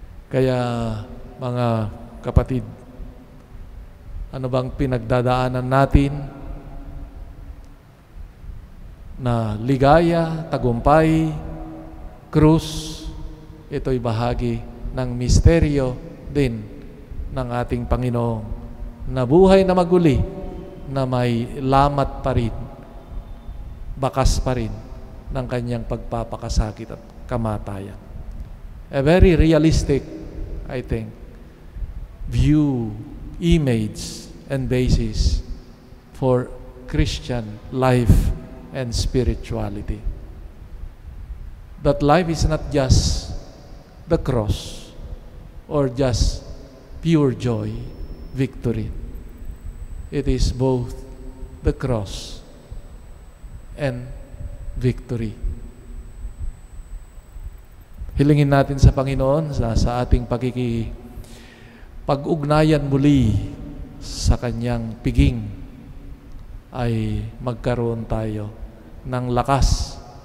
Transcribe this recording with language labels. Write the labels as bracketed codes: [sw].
[tl] Kaya mga kapatid, ano bang pinagdadaanan natin na ligaya, tagumpay, krus, ito'y bahagi ng misteryo din ng ating Panginoon na buhay na maguli, na may lamat pa rin, bakas pa rin ng kanyang pagpapakasakit at kamatayan. [en] A very realistic, I think, view, image, and basis for Christian life and spirituality. That life is not just the cross or just pure joy, victory. It is both the cross and victory. [tl] Hilingin natin sa Panginoon sa ating pag-ugnayan muli sa kanyang piging ay magkaroon tayo ng lakas,